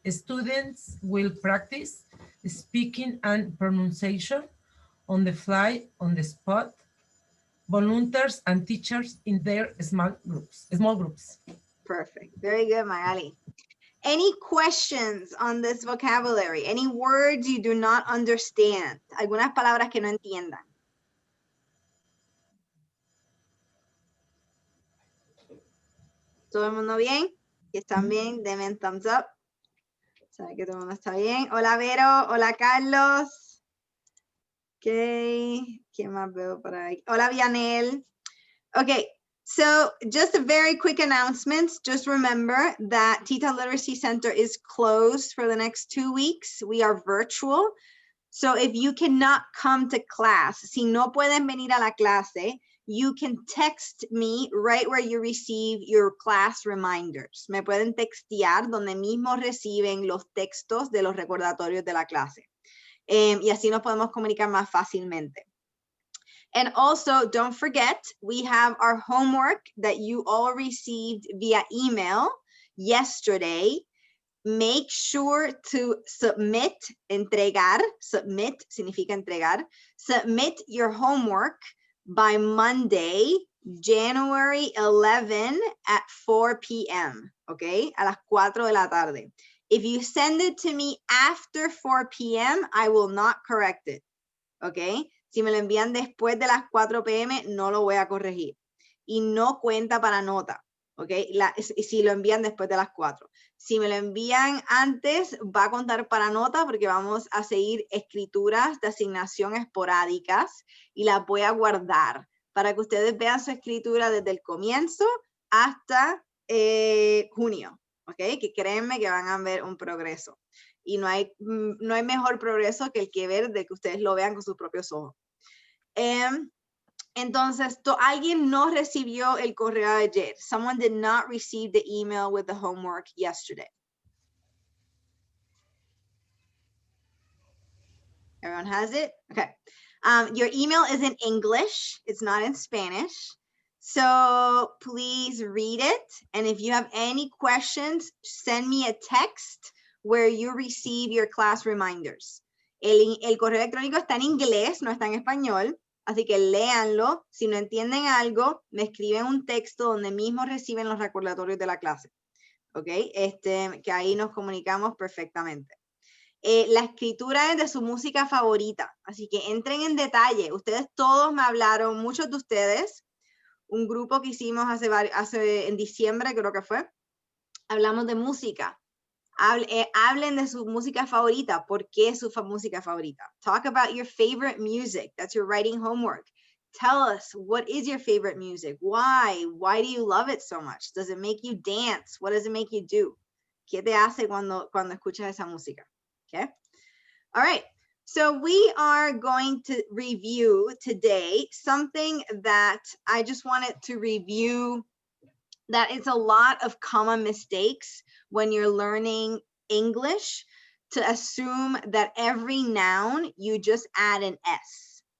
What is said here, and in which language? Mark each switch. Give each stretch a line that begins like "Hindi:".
English: Students will practice speaking and pronunciation on the fly, on the spot, volunteers and teachers in their small groups. Perfect. Very good, Magali. Any questions on this vocabulary? Any words you do not understand?
Spanish: Algunas palabras que no entiendan. ¿Todo el mundo bien? Si están bien, denme un thumbs up. Sabe que todo el mundo está bien. Hola, Vero. Hola, Carlos. Ok. ¿Quién más veo por ahí? Hola, Vianel. Okay.
English: So just a very quick announcement. Just remember that Tita Literacy Center is closed for the next 2 weeks. We are virtual. So if you cannot come to class,
Spanish: si no pueden venir a la clase,
English: you can text me right where you receive your class reminders.
Spanish: Me pueden textear donde mismo reciben los textos de los recordatorios de la clase. Y así nos podemos comunicar más fácilmente.
English: And also, don't forget, we have our homework that you all received via email yesterday. Make sure to submit, entregar,
Spanish: submit significa entregar,
English: submit your homework by Monday, January 11 at 4 p.m., okay?
Spanish: A las 4 de la tarde.
English: If you send it to me after 4 p.m., I will not correct it, okay?
Spanish: Si me lo envían después de las 4 p.m., no lo voy a corregir. Y no cuenta para nota, ¿ok? Si lo envían después de las 4. Si me lo envían antes, va a contar para nota porque vamos a seguir escrituras de asignación esporádicas y las voy a guardar para que ustedes vean su escritura desde el comienzo hasta junio, ¿ok? Que créanme que van a ver un progreso. Y no hay mejor progreso que el que ver de que ustedes lo vean con sus propios ojos. Entonces, alguien no recibió el correo de ayer.
English: Someone did not receive the email with the homework yesterday. Everyone has it? Okay. Your email is in English. It's not in Spanish. So please read it. And if you have any questions, send me a text where you receive your class reminders.
Spanish: El correo electrónico está en inglés, no está en español, así que léanlo. Si no entienden algo, me escriben un texto donde mismo reciben los recordatorios de la clase. ¿Ok? Que ahí nos comunicamos perfectamente. La escritura es de su música favorita, así que entren en detalle. Ustedes todos me hablaron, muchos de ustedes, un grupo que hicimos en diciembre, creo que fue, hablamos de música. Hablen de su música favorita. ¿Por qué es su música favorita?
English: Talk about your favorite music. That's your writing homework. Tell us, what is your favorite music? Why? Why do you love it so much? Does it make you dance? What does it make you do?
Spanish: ¿Qué te hace cuando escuchas esa música?
English: Okay. All right. So we are going to review today something that I just wanted to review, that it's a lot of common mistakes when you're learning English, to assume that every noun you just add an S.